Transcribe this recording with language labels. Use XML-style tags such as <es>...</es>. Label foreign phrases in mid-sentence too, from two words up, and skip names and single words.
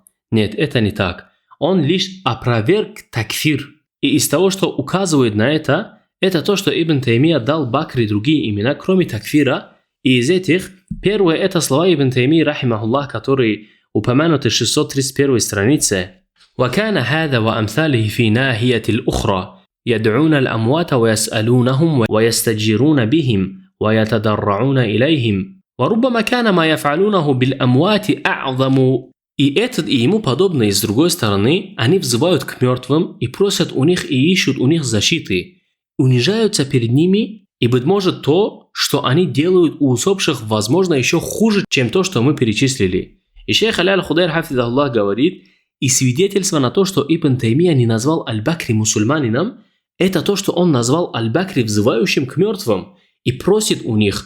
<ru>Нет, это не так. Он лишь опроверг такфир. И из того, что указывает на это то, что Ибн Таймия дал Бакри другие имена, кроме такфира. И из этих, первое это слова Ибн Таймии рахимахуллах, которые упомянуты в 631 странице.</ru> <ar>وَكَانَ هَذَا وَأَمْثَالِهِ فِي نَاهِيَةِ الْأُخْرَى يَدْعُونَ الْأَمْوَاتَ وَيَسْأَلُونَهُمْ وَيَسْتَجِيرُونَ بِهِمْ وَيَتَضَرَّعُونَ إِلَيْهِمْ وَرُبَّمَا كَانَ مَا يَفْعَلُونَهُ بِالْأَمْوَاتِ أَعْظَمُ.</ar> <ru>И этот и ему подобные, с другой стороны, они взывают к мертвым и просят у них и ищут у них защиты, унижаются перед ними, и, быть может, то, что они делают у усопших, возможно, еще хуже, чем то, что мы перечислили. И шейх Али аль-Худайр хафидахуллах говорит: и свидетельство на то, что Ибн Таймия не назвал Аль-Бакри мусульманином, это то, что он назвал Аль-Бакри взывающим к мертвым и просит у них.</ru>